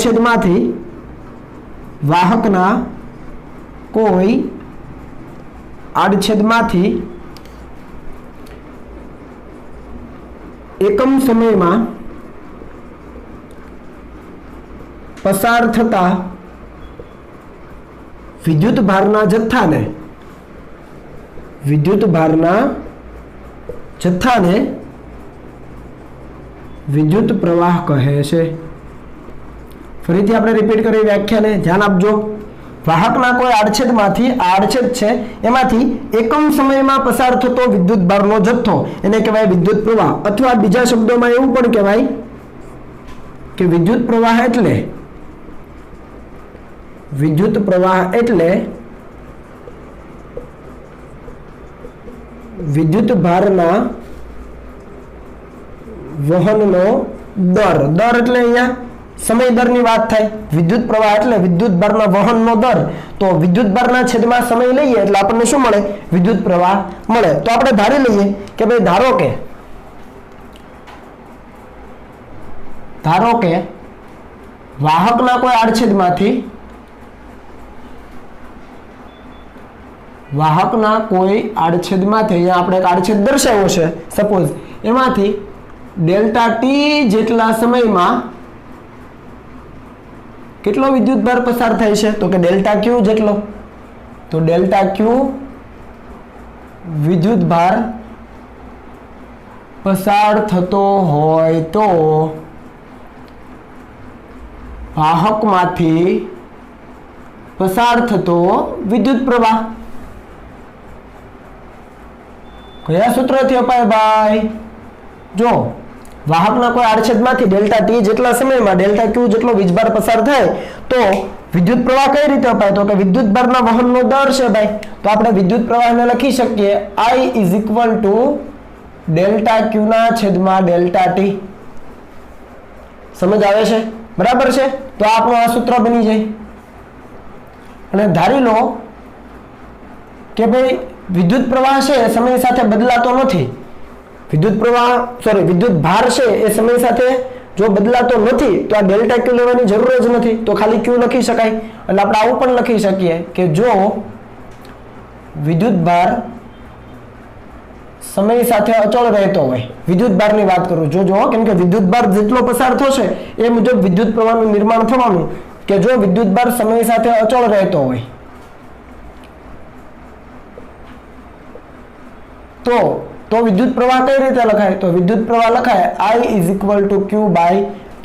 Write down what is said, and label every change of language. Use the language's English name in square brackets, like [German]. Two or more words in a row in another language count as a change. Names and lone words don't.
[Gujarati] આડછેદમાંથી એકમ સમયમાં પસાર થતા વિદ્યુત ભારના જથ્થાને વિદ્યુત પ્રવાહ કહે છે। ફરીથી આપણે રિપીટ કરી વ્યાખ્યાને ધ્યાન આપજો। વાહકના કોઈ આડછેદમાંથી આડછેદ છે એમાંથી એકમ સમયમાં પસાર થતો વિદ્યુત ભારનો જથ્થો એને કહેવાય વિદ્યુત પ્રવાહ, અથવા બીજા શબ્દોમાં એવું પણ કહેવાય કે વિદ્યુત પ્રવાહ એટલે વિદ્યુત ભારના વહનનો દર। દર એટલે અહીંયા સમય દરની વાત થાય। વિદ્યુત પ્રવાહ એટલે વિદ્યુત ભારના વહનનો દર। તો વિદ્યુત ભારના છેદમાં સમય લઈએ એટલે આપણને શું મળે? વિદ્યુત પ્રવાહ મળે। તો આપણે ધારી લઈએ કે ભાઈ ધારો કે વાહકના કોઈ આડછેદમાંથી અહીંયા આપણે એક આડછેદ દર્શાવ્યો છે સપોઝ એમાંથી [English] delta T [Gujarati] જેટલા સમયમાં કેટલો વિદ્યુત ભાર પસાર થાય છે? તો કે [English] delta Q [Gujarati] જેટલો। તો [English] delta Q [Gujarati] વિદ્યુત ભાર પસાર થતો હોય તો વાહકમાંથી પસાર થતો વિદ્યુત પ્રવાહ કયા સૂત્રથી અપાય ભાઈ? જો વાહકના કોઈ આડછેદમાંથી [English] delta T [Gujarati] જેટલા સમયમાં [English] delta Q [Gujarati] જેટલો વીજભાર પસાર થાય તો વિદ્યુત પ્રવાહ કઈ રીતે અપાય? તો કે વિદ્યુત ભારના વહનનો દર છે ભાઈ। તો આપણે વિદ્યુત પ્રવાહને લખી શકીએ I = [English] delta Q [Gujarati] ના છેદમાં [English] delta T. [Gujarati] સમજ આવે છે? બરાબર છે। તો આપણું આ સૂત્ર બની જાય અને ધારી લો કે ભાઈ વિદ્યુત પ્રવાહ છે સમય સાથે બદલાતો નથી। વિદ્યુત ભાર છે એ સમય સાથે જો બદલાતો નહીં તો આ [English] delta Q [Gujarati] લેવાની જરૂર જ નહીં। તો ખાલી ક્યૂ લખી શકાય એટલે આપણે આવું પણ લખી શકીએ કે જો વિદ્યુત ભાર સમય સાથે અચલ રહેતો હોય, વિદ્યુત ભારની વાત કરું જો કેમ કે વિદ્યુત ભાર જેટલો પસાર થશે એ મુજબ વિદ્યુત પ્રવાહનું નિર્માણ થવાનું કે જો વિદ્યુત ભાર સમય સાથે અચલ રહેતો હોય તો વિદ્યુત પ્રવાહ કઈ રીતે લખાય? તો વિદ્યુત પ્રવાહ લખાય I = Q/T।